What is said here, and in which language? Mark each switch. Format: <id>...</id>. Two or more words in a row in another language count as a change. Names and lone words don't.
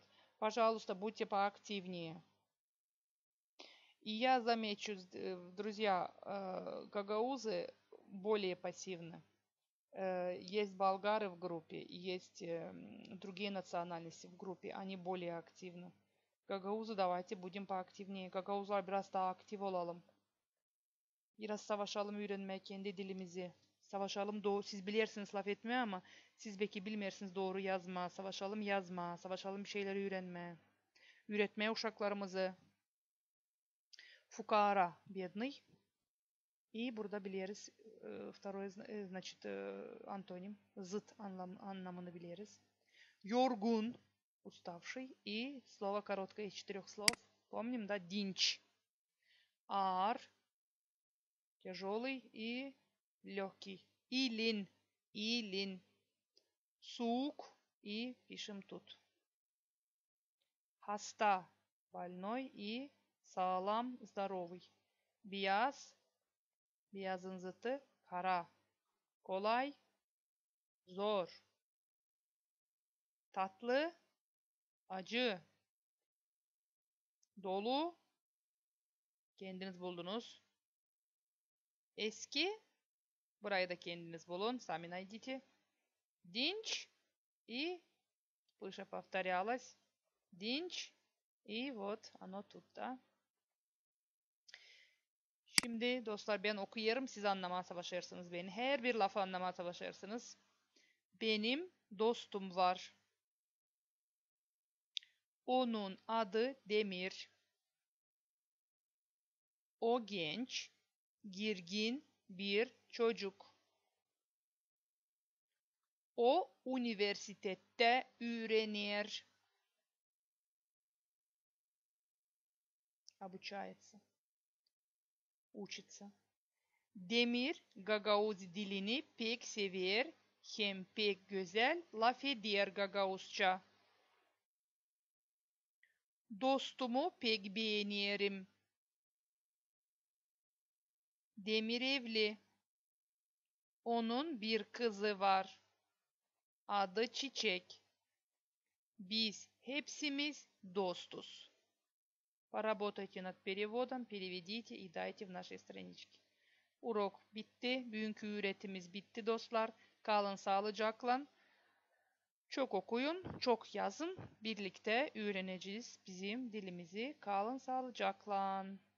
<ru>Пожалуйста, будьте поактивнее. И я замечу, друзья, гагаузы более пассивны. Есть болгары в группе, есть другие национальности в группе, они более активны. Гагаузы давайте будем поактивнее.</ru> <gag>Gagauzlar biraz daha aktif olalım. Biraz savaşalım öğrenmeye kendi dilimizi. Savaşalım doğru. Siz bilirsiniz laf etmeye ama siz belki bilmirsiniz doğru yazma. Savaşalım yazma. Savaşalım bir şeyler öğrenme. Üretmeye uşaklarımızı.</gag> <ru>Фукара бедный. И</ru> <gag>burada biliriz</gag> <ru>второй, значит, антоним.</ru> <gag>Zıt anlamını biliriz. Yorgun,</gag> <ru>уставший. И слово короткое из 4 слов. Помним, да? Динч. Ар, тяжелый и легкий. Илин, илин. Сук. И пишем тут. Хаста, больной. И sağlam, здоровый.</ru> <gag>Biyaz, beyazın zıtı kara. Kolay, zor. Tatlı, acı. Dolu, kendiniz buldunuz. Eski, burayı da kendiniz bulun.</gag> <ru>Сами найдите. Dinç и выше повторялось. Dinç и вот оно тут, да.</ru> <gag>Şimdi dostlar ben okuyarım, siz anlamaya çalışırsınız beni. Her bir lafı anlamaya çalışırsınız. Benim dostum var. Onun adı Demir. O genç, girgin bir çocuk. O üniversitede öğrenir.</gag> <ru>Обучается. Учится.</ru> <gag>Demir Gagavuz dilini pek sever. hem pek güzel laf eder Gagavuzca. Dostumu pek beğenirim. Demir evli. Onun bir kızı var. Adı Çiçek. Biz hepsimiz достуз.</gag> <ru>Поработайте над переводом, переведите и дайте в нашей страничке.</ru> <gag>Urok bitti. Bugünkü üretimiz bitti dostlar. Kalın sağlıcakla. Çok okuyun, çok yazın. Birlikte öğreneceğiz bizim dilimizi. Kalın sağlıcakla.</gag>